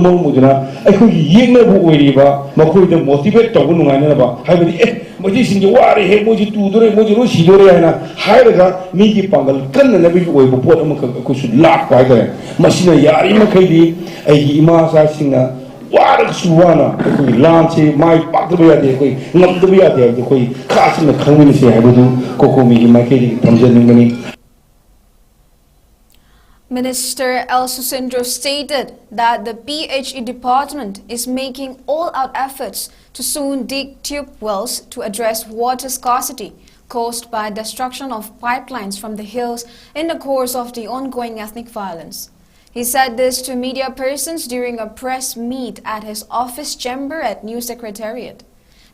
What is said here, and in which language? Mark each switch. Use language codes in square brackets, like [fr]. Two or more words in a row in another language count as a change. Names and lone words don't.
[mni] ꯃꯔꯝ ꯑꯣꯏꯗꯅ ꯑꯩꯈꯣꯏꯒꯤ ꯌꯦꯛꯅꯕ ꯑꯣꯏꯔꯤꯕ ꯃꯈꯣꯏꯗ ꯃꯣꯇꯤꯚꯦꯠ ꯇꯧꯕ ꯅꯨꯡꯉꯥꯏꯅꯅꯕ ꯍꯥꯏꯕꯗꯤ ꯃꯩꯇꯩꯁꯤꯡꯁꯦ ꯋꯥꯔꯦ ꯃꯣꯏꯁꯤ ꯇꯨꯗꯣꯔꯦ ꯃꯣꯏꯁꯤ ꯂꯣꯏ ꯁꯤꯗꯣꯔꯦ ꯍꯥꯏꯅ ꯍꯥꯏꯔꯒ ꯃꯤꯒꯤ ꯄꯥꯡꯒꯜ ꯀꯟꯅꯅꯕꯒꯤ ꯑꯣꯏꯕ ꯄꯣꯠ ꯑꯃꯈꯛ ꯑꯩꯈꯣꯏꯁꯨ ꯂꯥꯛꯄ ꯍꯥꯏꯇꯥꯔꯦ ꯃꯁꯤꯅ ꯌꯥꯔꯤꯃꯈꯩꯗꯤ ꯑꯩꯒꯤ ꯏꯃꯥ ꯏꯆꯥꯁꯤꯡꯅ ꯋꯥꯔꯒꯁꯨ ꯋꯥꯅ ꯑꯩꯈꯣꯏ ꯂꯥꯟꯁꯤ ꯃꯥꯏ ꯄꯥꯛꯇꯕ ꯌꯥꯗꯦ ꯑꯩꯈꯣꯏ ꯉꯝꯗꯕ ꯌꯥꯗꯦ ꯍꯥꯏꯕꯗꯤ ꯑꯩꯈꯣই ꯈꯥꯁꯤꯅ ꯈꯪꯃꯤꯟꯅꯁꯤ ꯍꯥꯏꯕꯗꯨ ꯀꯣꯀꯣꯃꯤꯒꯤ ꯃꯥꯏꯀꯩꯗꯒꯤ ꯊꯝꯖꯅꯤꯡꯕꯅꯤ. [en] Minister 𝐿 stated that the PHE department is making all-out efforts to soon dig tube wells to address water scarcity caused by destruction of pipelines from the hills in the course of the ongoing ethnic violence. He said this to media persons during a press meet at his office chamber at New Secretariat.